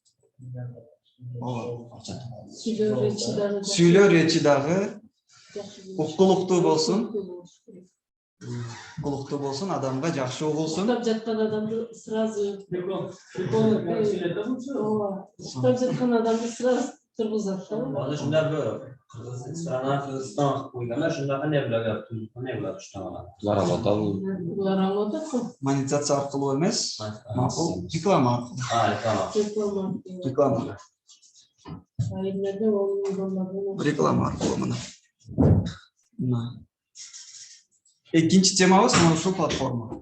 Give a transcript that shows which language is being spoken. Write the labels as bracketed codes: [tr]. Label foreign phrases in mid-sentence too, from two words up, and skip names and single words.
[ky] Сүйлөө речи дагы укулуктуу болсун. Укулуктуу болсун, адамга жакшы угулсун. Уктап жаткан адамды сразу уктап жаткан адамды сразу тургузат да. [uz] Hozir shunda bu Qirg'iziston qo'yganlar shunda qanday bularga qanday bular tushunadi? [ky] Булар аңлатат го. Монетизация аркылуу эмес, макул реклама аркылуу. Реклама. Реклама аркылуу мына. Экинчи темабыз мына ушул платформа.